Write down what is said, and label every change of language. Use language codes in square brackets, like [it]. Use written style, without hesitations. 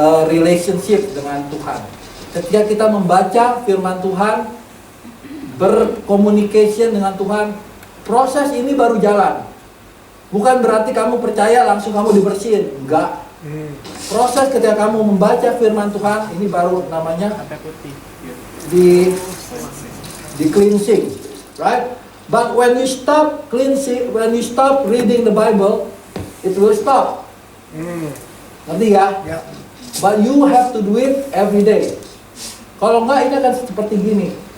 [id] relationship dengan Tuhan. Ketika kita membaca firman Tuhan, berkomunikasi dengan Tuhan, proses ini baru jalan. Bukan berarti kamu percaya langsung kamu dibersihin, enggak. Proses ketika kamu membaca firman Tuhan ini baru namanya Sampai putih. [en] di cleansing, right? But when you stop cleansing, when you stop reading the Bible, it will stop. [id] Ngerti ya? Ya. [en] But you have to do it every day. [id] Kalau enggak ini akan seperti gini.